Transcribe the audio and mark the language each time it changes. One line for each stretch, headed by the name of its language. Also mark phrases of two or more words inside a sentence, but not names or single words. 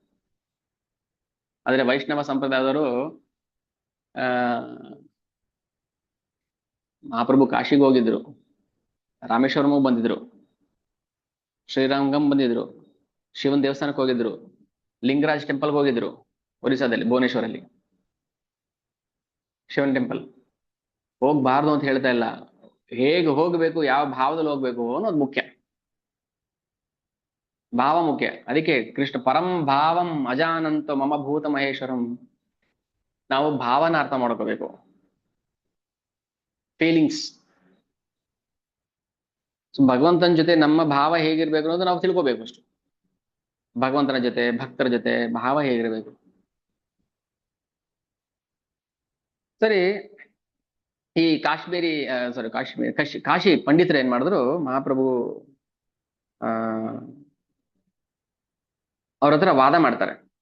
Kannada: ಆದ್ರೆ ವೈಷ್ಣವ ಸಂಪ್ರದಾಯದವರು ಮಹಾಪ್ರಭು ಕಾಶಿಗೆ ಹೋಗಿದ್ರು, ರಾಮೇಶ್ವರಮೂ ಬಂದಿದ್ರು, ಶ್ರೀರಂಗಂ ಬಂದಿದ್ರು, ಶಿವನ್ ದೇವಸ್ಥಾನಕ್ಕೆ ಹೋಗಿದ್ರು, ಲಿಂಗರಾಜ್ ಟೆಂಪಲ್ಗೆ ಹೋಗಿದ್ರು, ಒರಿಸ್ಸಾದಲ್ಲಿ ಭುವನೇಶ್ವರಲ್ಲಿ ಶಿವನ್ ಟೆಂಪಲ್. ಹೋಗ್ಬಾರ್ದು ಅಂತ ಹೇಳ್ತಾ ಇಲ್ಲ, ಹೇಗೆ ಹೋಗ್ಬೇಕು, ಯಾವ ಭಾವದಲ್ಲಿ ಹೋಗ್ಬೇಕು ಅನ್ನೋದು ಮುಖ್ಯ. ಭಾವ ಮುಖ್ಯ. ಅದಕ್ಕೆ ಕೃಷ್ಣ
Sanskrit: ಪರಂ ಭಾವಂ ಅಜಾನಂತ ಮಮ ಭೂತ ಮಹೇಶ್ವರಂ.
Kannada: ನಾವು ಭಾವನ ಅರ್ಥ ಮಾಡ್ಕೋಬೇಕು, ಫೀಲಿಂಗ್ಸ್. ಭಗವಂತನ ಜೊತೆ ನಮ್ಮ ಭಾವ ಹೇಗಿರ್ಬೇಕು ಅನ್ನೋದು ನಾವು ತಿಳ್ಕೋಬೇಕು ಅಷ್ಟು. ಭಗವಂತನ ಜೊತೆ, ಭಕ್ತರ ಜೊತೆ ಭಾವ ಹೇಗಿರ್ಬೇಕು. ಸರಿ, ಈ ಕಾಶಿ ಪಂಡಿತರು ಏನ್ ಮಾಡಿದ್ರು, ಮಹಾಪ್ರಭು ಆ ಅವ್ರ ಹತ್ರ ವಾದ ಮಾಡ್ತಾರೆ.